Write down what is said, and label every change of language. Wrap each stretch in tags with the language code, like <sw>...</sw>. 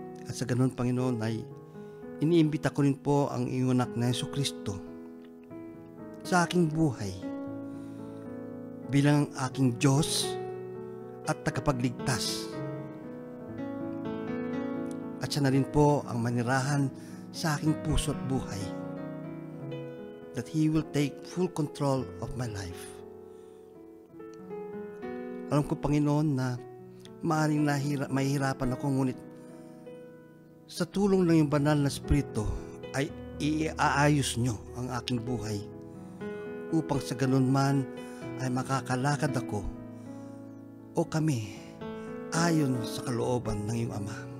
<tl>At sa ganun, Panginoon, ay iniimbita ko rin po ang iyong anak na Jesucristo sa aking buhay bilang aking Diyos at tagapagligtas. At siya na rin po ang manirahan sa aking puso at buhay.</tl> <en>That He will take full control of my life.</en> <tl>Alam ko, Panginoon, na maaaring mahihirapan ako, ngunit sa tulong ng iyong banal na Espiritu ay iaayos nyo ang aking buhay upang sa ganun man ay makakalakad ako o kami ayon sa kalooban ng iyong Ama.</tl>